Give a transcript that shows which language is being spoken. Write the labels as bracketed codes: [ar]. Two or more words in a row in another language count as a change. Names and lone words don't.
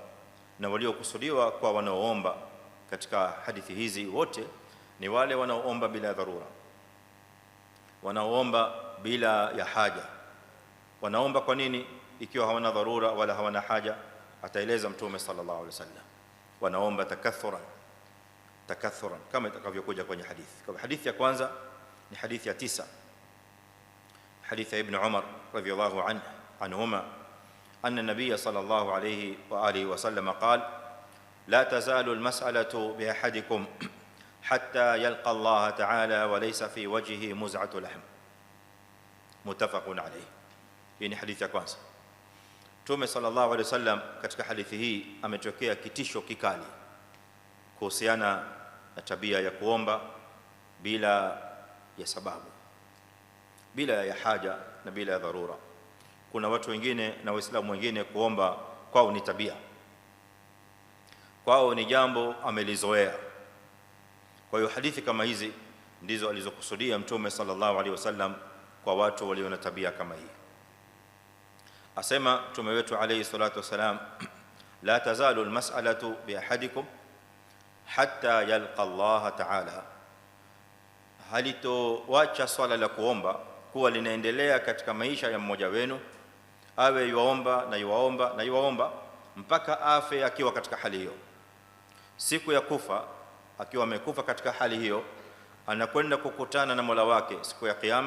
[sw] Na waliokusudiwa kwa wanaoomba katika hadithi hizi wote ni wale wanaoomba bila dharura, wanaoomba bila ya haja. Wanaomba kwa nini ikiwa hawana dharura wala hawana haja? Ataeleza Mtume [ar] صلى الله عليه وسلم. [sw] Wanaomba takathuran kama itakavyokuja kwenye hadithi. Kwa hadithi ya kwanza ni hadithi ya 9, hadithi ya Ibn Umar [ar] رضي الله عنهما أن النبي صلى الله عليه وآله وسلم قال لا تزال المسألة بأحدكم حتى يلقى الله تعالى وليس في وجهه مزعة لحم. متفق عليه. [sw] Hii ni hadithi ya kwanza. Mtume [ar] صلى الله عليه وسلم [sw] katika hadithi hii ametokea kitisho kikali kuhusiana na tabia ya kuomba bila ya sababu, bila ya haja na bila ya dharura. Kuna watu wengine na Waislamu wengine kuomba kwao ni tabia, kwao ni jambo amelizoea. Kwa hiyo hadithi kama hizi ndizo alizokusudia Mtume [ar] صلى الله عليه وسلم [sw] kwa watu walio na tabia kama hii. Asema Mtume wetu [ar] عليه الصلاة والسلام لا تزال المسألة بأحدكم حتى يلقى الله تعالى. [sw] Halitowacha swala la kuomba kuwa linaendelea katika maisha ya mmoja wenu, awe yuomba na yuomba na yuomba mpaka afe akiwa katika hali hiyo. Siku ya kufa, akiwa amekufa katika hali hiyo, anakwenda kukutana na Mola wake siku ya kiyama.